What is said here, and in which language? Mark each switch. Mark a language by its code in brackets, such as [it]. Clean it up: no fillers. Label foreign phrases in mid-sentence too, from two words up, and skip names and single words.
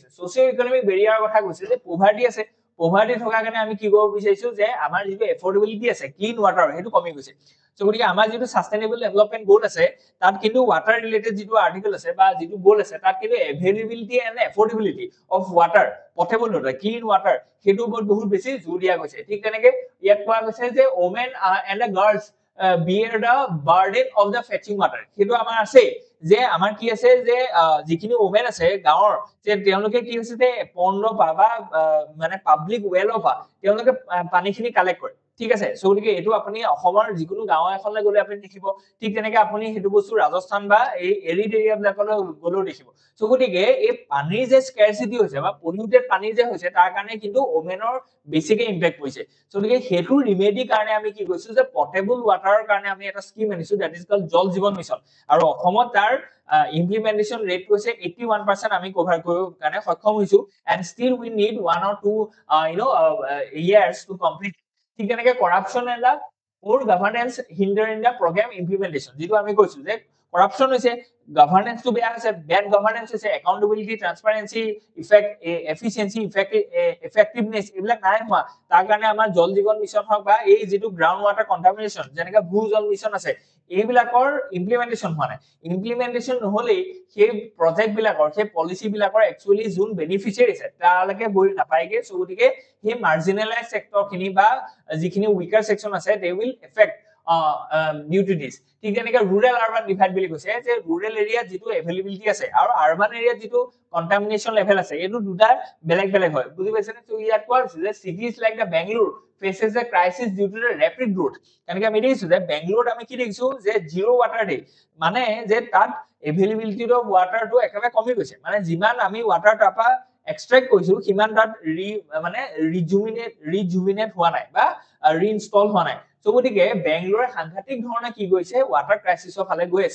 [en] socio economic barrier [as] কথা কৈছে যে পভাৰ্টি আছে, পভাৰ্টি থকাৰ কাৰণে আমি কি কৰিব বিচাৰিছো যে আমাৰ যেটো এফৰ্ডেবিলিটি আছে [en] clean water [as] সেইটো কমি গৈছে। সো গতিকে আমাৰ যেটো [en] sustainable development goal [as] আছে তাত কিন্তু ওয়াটাৰ ৰিলেটেড যেটো আৰ্টিকল আছে বা যেটো গোল আছে তাত কিন্তু [en] availability and affordability of water potable water clean water [as] সেইটো ওপৰত বহুত বেছি জোৰ দিয়া গৈছে। ঠিক তেনেকে ইয়াত কোৱা গৈছে যে [en] women and the girls bear the burden of the fetching water [as] সেইটো আমাৰ আছে যে আমাৰ কি আছে যে যিখিনি ওমেন আছে গাঁৱৰ যে তেওঁলোকে কি হৈছে যে পণ্ড পাবা মানে [en] public well of [as] তেওঁলোকে পানীখিনি কালেক্ট কৰে, ঠিক আছে? সো গতিকে এটো আপুনি অসমৰ যিকোনো গাঁও এখনলৈ গলে আপুনি দেখিব, ঠিক তেনেকে আপুনি হেতু বস্তু ৰাজস্থান বা এই এৰিড এৰিয়া বিলাকলৈ গলেও দেখিব। সো গতিকে এই পানীৰ যে স্কাৰচিটি হৈছে বা পলিউটেড পানী যে হৈছে তাৰ কাৰণে কিন্তু ওমেনৰ বেছিকে ইম্প্যাক্ট পৰিছে। সো গতিকে হেতু ৰিমেডি কাৰণে আমি কি কৈছো যে [en] potable water [as] কাৰণে আমি এটা স্কিম আনিছো [en] that is called [as] জল জীৱন মিছন, আৰু অসমত তাৰ ইমপ্লিমেন্টেশন ৰেট কৈছে 81% আমি কভাৰ কৰিব কাৰণে সক্ষম হৈছো, [en] and still we need 1 or 2 years to complete। [as] ঠিক তেনেকে [en] corruption and the poor governance hinder in the program implementation [as] যেটো আমি কৈছো যে কৰাপশন হৈছে গভৰ্নেন্স টু বেয়া হৈছে, [en] bad governance [as] হৈছে, একাউন্টেবিলিটি, ট্ৰান্সপাৰেন্সি, ইফেক্ট এফিচিয়েন্সি, ইফেক্টিভনেস এইবিলাক নাই হোৱা। তাৰ কাৰণে আমাৰ জল জীৱন মিছন হওক বা এই যেটো [en] ground water contamination [as] যেনেকা ভূ জল মিছন আছে এইবিলাকৰ ইমপ্লিমেন্টেশন হোৱা নাই। ইমপ্লিমেন্টেশন নহলে সেই প্ৰজেক্ট বিলাকৰ সেই পলিসি বিলাকৰ একচুয়ালি যোন বেনিফিচিয়াৰি আছে তালৈকে গৈ নাপায়গে। সো গতিকে সেই [en] marginalize sector [as] খিনি বা যিখিনি [en] weaker section [as] আছে [en] they will effect due to this। [as] ঠিক তেনেকে [en] rural urban divide [as] বুলি কৈছে যে [en] rural area [as] যেটো availability আছে আৰু [en] urban area [as] যেটো [en] contamination level [as] আছে এটো দুটা বেলেগ বেলেগ হয়, বুজি পাইছেনে? তো ইয়াত কোৱা হৈছে যে [en] cities like the Bangalore faces a crisis due to the rapid growth। [as] তেনেকে আমি দেখিছো যে বেংগলোৰত আমি কি দেখিছো যে [en] zero water day [as] মানে যে তাত [en] availability of water [as] টো একেবাৰে কমি গৈছে, মানে যিমান আমি ওয়াটাৰ টাপা এক্সট্ৰাক্ট কৰিছো সিমান তাত মানে ৰিজুভিনেট হোৱা নাই বা ৰিইনষ্টল হোৱা নাই। সো গতিকে বেংগলোৰে সাংঘাতিক ধৰণে কি গৈছে [en] water crisis [as] ফালে গৈ আছে।